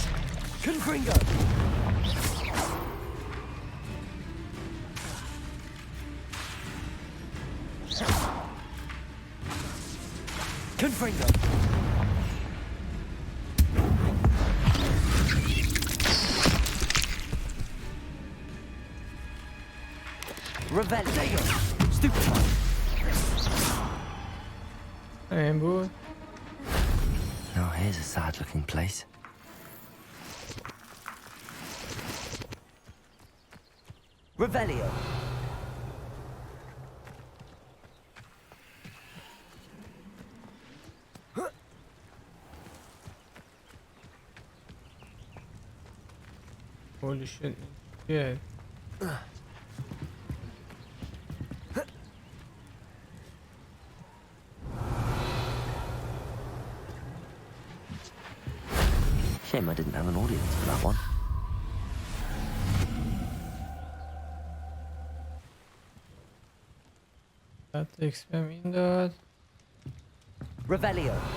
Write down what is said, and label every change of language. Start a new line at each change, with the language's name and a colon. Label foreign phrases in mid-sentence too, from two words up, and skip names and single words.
English: Confringo. Confringo. Revelio. Stupefy.
Persian: این بود.
English: Now here's a sad-looking place. Revelio. Holy shit. Yeah. Shame I didn't have an audience for that one.
Persian: حتی اکسپم این داد.
English: Revelio.